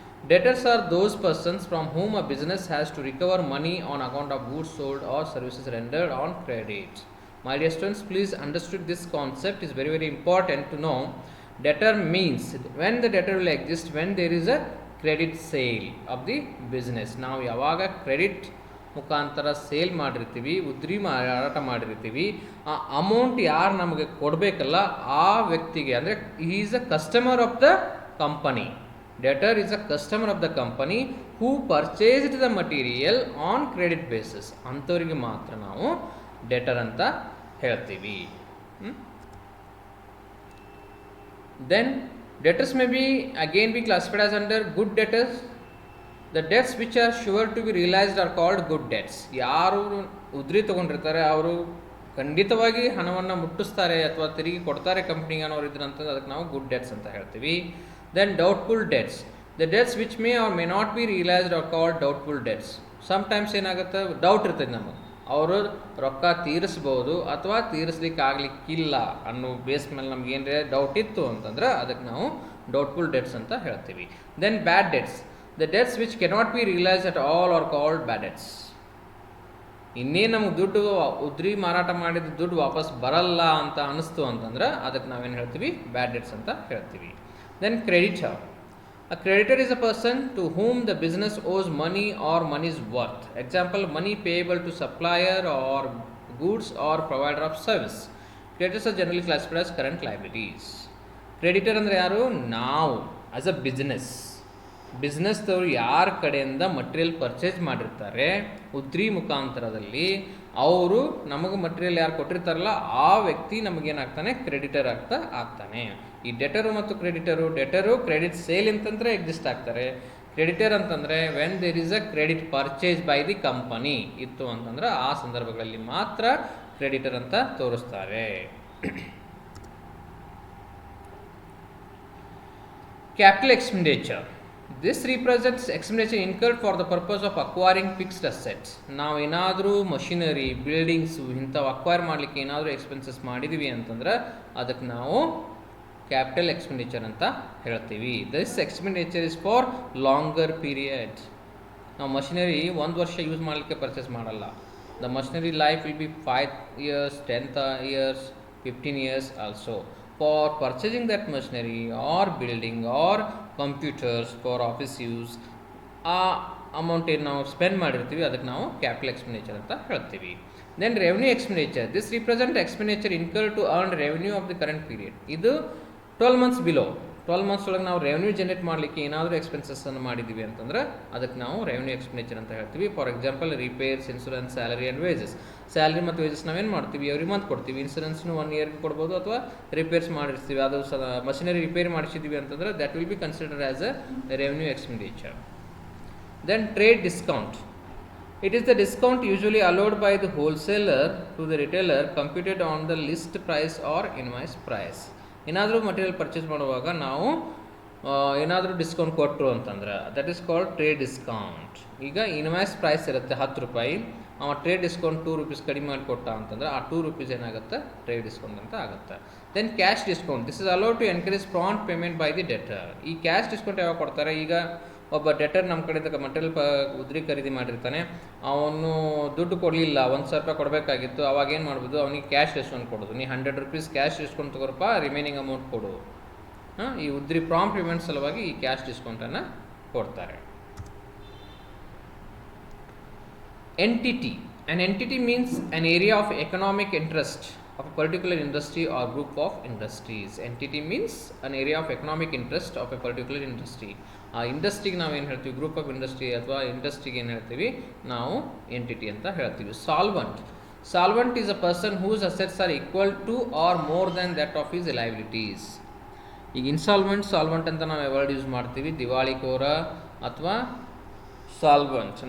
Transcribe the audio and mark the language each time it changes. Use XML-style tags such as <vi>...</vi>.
<en>Debtors are those persons from whom a business has to recover money on account of goods sold or services rendered on credit. My dear students, please understand this concept is very very important to know. Debtor means when the debtor will exist when there is a credit sale of the business.</en> <kn>ನಾವು ಯಾವಾಗ credit ಮುಖಾಂತರ sale ಮಾಡಿರ್ತೀವಿ, ಉದ್ರಿ ಮಾರಾಟ ಮಾಡಿರ್ತೀವಿ, ಆ amount ಯಾರು ನಮಗೆ ಕೊಡಬೇಕಲ್ಲ ಆ ವ್ಯಕ್ತಿಗೆ ಅಂದರೆ</kn> <en>He is a customer of the company. Debtor is a customer of the company who purchased the material on credit basis.</en> <kn>ಅಂಥವರಿಗೆ ಮಾತ್ರ ನಾವು ಡೆಟರ್ ಅಂತ ಹೇಳ್ತೀವಿ.</kn> <en>Then debtors may be again be classified as under good debtors. The debts which are sure to be realized are called good debts.</en> <kn>ಯಾರು ಉದ್ರಿ ತೊಗೊಂಡಿರ್ತಾರೆ ಅವರು ಖಂಡಿತವಾಗಿ ಹಣವನ್ನು ಮುಟ್ಟಿಸ್ತಾರೆ ಅಥವಾ ತಿರುಗಿ ಕೊಡ್ತಾರೆ ಕಂಪ್ನಿಗೆ ಅನ್ನೋರು ಇದ್ರಂತ ಅದಕ್ಕೆ ನಾವು ಗುಡ್ ಡೆಟ್ಸ್ ಅಂತ ಹೇಳ್ತೀವಿ.</kn> <en>Then doubtful debts. The debts which may or may not be realized are called doubtful debts.</en> <kn>Sometimes ಏನಾಗುತ್ತೆ, ಡೌಟ್ ಇರ್ತದೆ ನಮಗೆ, ಅವರು ರೊಕ್ಕ ತೀರಿಸ್ಬೋದು ಅಥವಾ ತೀರಿಸ್ಲಿಕ್ಕೆ ಆಗ್ಲಿಕ್ಕಿಲ್ಲ ಅನ್ನೋ ಬೇಸ್ ಮೇಲೆ ನಮ್ಗೆ ಏನಾರ ಡೌಟ್ ಇತ್ತು ಅಂತಂದ್ರೆ ಅದಕ್ಕೆ ನಾವು ಡೌಟ್ಫುಲ್ ಡೆಟ್ಸ್ ಅಂತ ಹೇಳ್ತೀವಿ.</kn> <en>Then bad debts. The debts which cannot be realise at all are called bad debts.</en> <kn>ಇನ್ನೇನು ನಮ್ಗೆ ದುಡ್ಡು ಉದ್ರಿ ಮಾರಾಟ ಮಾಡಿದ ದುಡ್ಡು ವಾಪಸ್ ಬರಲ್ಲ ಅಂತ ಅನಿಸ್ತು ಅಂತಂದ್ರೆ ಅದಕ್ಕೆ ನಾವೇನು ಹೇಳ್ತೀವಿ, ಬ್ಯಾಡ್ ಡೆಟ್ಸ್ ಅಂತ ಹೇಳ್ತೀವಿ.</kn> <en>Then creditor. A creditor is a person to whom the business owes money or money's worth. Example, money payable to supplier or goods or provider of service. Creditors are generally classified as current liabilities.</en> <kn>Creditor ಅಂದರೆ ಯಾರು, ನಾವು as a ಬಿಸ್ನೆಸ್ದವರು ಯಾರ ಕಡೆಯಿಂದ material purchase ಮಾಡಿರ್ತಾರೆ ಉದ್ರಿ ಮುಖಾಂತರದಲ್ಲಿ, ಅವರು ನಮಗೆ material ಯಾರು ಕೊಟ್ಟಿರ್ತಾರಲ್ಲ ಆ ವ್ಯಕ್ತಿ ನಮಗೇನಾಗ್ತಾನೆ, ಕ್ರೆಡಿಟರ್ ಆಗ್ತಾನೆ. ಈ ಡೆಟರು ಮತ್ತು ಡೆಟರು ಕ್ರೆಡಿಟ್ ಸೇಲ್ ಅಂತಂದರೆ ಎಕ್ಸಿಸ್ಟ್ ಆಗ್ತಾರೆ. ಕ್ರೆಡಿಟರ್ ಅಂತಂದರೆ</kn> <en>when there is a credit purchase by the company</en> <kn>ಇತ್ತು ಅಂತಂದ್ರೆ ಆ ಸಂದರ್ಭಗಳಲ್ಲಿ ಮಾತ್ರ ಕ್ರೆಡಿಟರ್ ಅಂತ ತೋರಿಸ್ತಾರೆ.</kn> <en>Capital expenditure. This represents expenditure incurred for the purpose of acquiring fixed assets.</en> <kn>ನಾವು ಏನಾದರೂ ಮಷಿನರಿ, ಬಿಲ್ಡಿಂಗ್ಸು ಇಂಥವು ಅಕ್ವೈರ್ ಮಾಡಲಿಕ್ಕೆ ಏನಾದರೂ ಎಕ್ಸ್ಪೆನ್ಸಸ್ ಮಾಡಿದ್ದೀವಿ ಅಂತಂದ್ರೆ ಅದಕ್ಕೆ ನಾವು ಕ್ಯಾಪಿಟಲ್ ಎಕ್ಸ್ಪೆಂಡಿಚರ್ ಅಂತ ಹೇಳ್ತೀವಿ.</kn> <en>This expenditure is for longer period.</en> <kn>ನಾವು ಮಷಿನರಿ 1 ವರ್ಷ ಯೂಸ್ ಮಾಡಲಿಕ್ಕೆ ಪರ್ಚೇಸ್ ಮಾಡಲ್ಲ.</kn> <en>The machinery life will be 5 years, 10 years, 15 years also. For purchasing that machinery or building or computers for office use,</en> <kn>ಆ amount ಏನು ನಾವು spend ಮಾಡಿರ್ತೀವಿ ಅದಕ್ಕೆ ನಾವು ಕ್ಯಾಪಿಟಲ್ ಎಕ್ಸ್ಪೆಂಡಿಚರ್ ಅಂತ ಹೇಳ್ತೀವಿ.</kn> <en>Then revenue expenditure, this represent expenditure incur to earn revenue of the current period.</en> <kn>ಇದು 12 months below, 12 months ಒಳಗೆ ನಾವು ರೆವೆನ್ಯೂ ಜನರೇಟ್ ಮಾಡಲಿಕ್ಕೆ ಏನಾದರೂ ಎಕ್ಸ್ಪೆನ್ಸಸ್ಸನ್ನು ಮಾಡಿದ್ದೀವಿ ಅಂತಂದ್ರೆ ಅದಕ್ಕೆ ನಾವು ರೆವೆನ್ಯೂ ಎಕ್ಸ್ಪೆಂಡಿಚರ್ ಅಂತ ಹೇಳ್ತೀವಿ.</kn> <en>For example repairs, insurance, salary and wages. Salary ಮತ್ತು wages</en> <kn>ನಾವೇನು ಮಾಡ್ತೀವಿ,</kn> <en>every month</en> <kn>ಕೊಡ್ತೀವಿ. ಇನ್ಶೂರೆನ್ಸ್ನು 1 ಇಯರ್ಗೆ ಕೊಡ್ಬೋದು, ಅಥವಾ ರಿಪೇರ್ಸ್ ಮಾಡಿರ್ತೀವಿ, ಅದು ಮಷಿನರಿ ರಿಪೇರಿ ಮಾಡಿಸಿದ್ದೀವಿ ಅಂತಂದ್ರೆ</kn> <en>That will be considered as a revenue expenditure. Then trade discount, it is the discount usually allowed by the wholesaler to the retailer computed on the list price or invoice price.</en> <kn>ಏನಾದರೂ material purchase ಮಾಡುವಾಗ ನಾವು ಏನಾದರೂ discount ಕೊಟ್ಟರು ಅಂತಂದ್ರೆ</kn> <en>That is called trade discount.</en> <kn>ಈಗ invoice price ಇರುತ್ತೆ 10 ರೂಪಾಯಿ, ಅವ ಟ್ರೇಡ್ ಡಿಸ್ಕೌಂಟ್ 2 ರೂಪೀಸ್ ಕಡಿಮೆ ಮಾಡಿ ಕೊಟ್ಟ ಅಂತಂದ್ರೆ ಆ 2 ರೂಪೀಸ್ ಏನಾಗುತ್ತೆ, ಟ್ರೇಡ್ ಡಿಸ್ಕೌಂಟ್ ಅಂತ ಆಗುತ್ತೆ.</kn> <en>Then cash discount, this is allowed to encourage prompt payment by the debtor.</en> <kn>ಈ ಕ್ಯಾಶ್ ಡಿಸ್ಕೌಂಟ್ ಯಾವಾಗ ಕೊಡ್ತಾರೆ, ಈಗ ಒಬ್ಬ ಡೆಟರ್ ನಮ್ಮ ಕಡೆಯಿಂದ ಮಟೀರಿಯಲ್ ಉದ್ರಿ ಖರೀದಿ ಮಾಡಿರ್ತಾನೆ, ಅವನು ದುಡ್ಡು ಕೊಡಲಿಲ್ಲ, 1,000 ರೂಪಾಯಿ ಕೊಡಬೇಕಾಗಿತ್ತು, ಅವಾಗ ಏನು ಮಾಡ್ಬೋದು, ಅವನಿಗೆ ಕ್ಯಾಶ್ ಡಿಸ್ಕೌಂಟ್ ಕೊಡೋದು. ನೀ 100 rupees cash discount ತಗೋರಪ್ಪ, remaining amount ಕೊಡು. ಈ ಉದ್ರಿ ಪ್ರಾಂಪ್ಟ್ ಪೇಮೆಂಟ್ ಸಲುವಾಗಿ ಈ ಕ್ಯಾಶ್ ಡಿಸ್ಕೌಂಟನ್ನು ಕೊಡ್ತಾರೆ.</kn> <en>Entity, an entity means an area of economic interest of a particular industry or group of industries. Entity means an area of economic interest of a particular industry.</en> <kn>ಆ ಇಂಡಸ್ಟ್ರಿಗೆ ನಾವು ಏನು ಹೇಳ್ತೀವಿ, group of industry ಅಥವಾ ಇಂಡಸ್ಟ್ರಿಗೆ ಏನು ಹೇಳ್ತೀವಿ, ನಾವು ಎಂಟಿಟಿ ಅಂತ ಹೇಳ್ತೀವಿ.</kn> <en>Solvent, solvent is a person whose assets are equal to or more than that of his liabilities.</en> <kn>ಈಗ ಇನ್ಸಾಲ್ವೆಂಟ್, ಸಾಲ್ವಂಟ್ ಅಂತ ನಾವು ವರ್ಡ್ ಯೂಸ್ ಮಾಡ್ತೀವಿ. ದಿವಾಳಿಕೋರ ಅಥವಾ ಸಾಲ್ವಂಟ್.</kn>